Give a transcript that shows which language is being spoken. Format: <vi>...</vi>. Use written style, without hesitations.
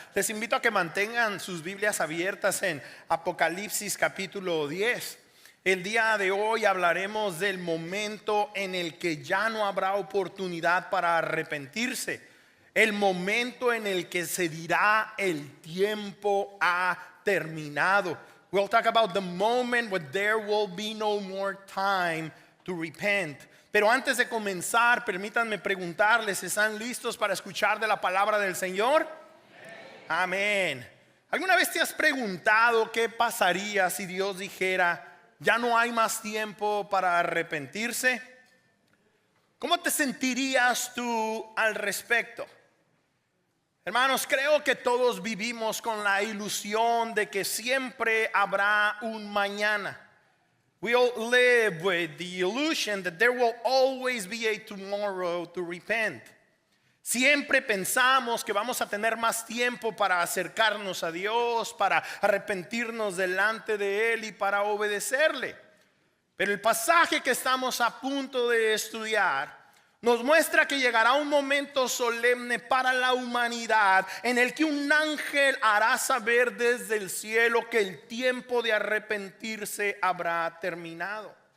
<es>Les invito a que mantengan sus Biblias abiertas en Apocalipsis capítulo 10. El día de hoy hablaremos del momento en el que ya no habrá oportunidad para arrepentirse. El momento en el que se dirá el tiempo ha terminado.</es> <en>We'll talk about the moment when there will be no more time to repent.</en> <es>Pero antes de comenzar, permítanme preguntarles, ¿están listos para escuchar de la palabra del Señor? Amén. ¿Alguna vez te has preguntado qué pasaría si Dios dijera, ya no hay más tiempo para arrepentirse? ¿Cómo te sentirías tú al respecto? Hermanos, creo que todos vivimos con la ilusión de que siempre habrá un mañana.</es> <en>We all live with the illusion that there will always be a tomorrow to repent.</en> <es>Siempre pensamos que vamos a tener más tiempo para acercarnos a Dios, para arrepentirnos delante de Él y para obedecerle. Pero el pasaje que estamos a punto de estudiar nos muestra que llegará un momento solemne para la humanidad en el que un ángel hará saber desde el cielo que el tiempo de arrepentirse habrá terminado.</es>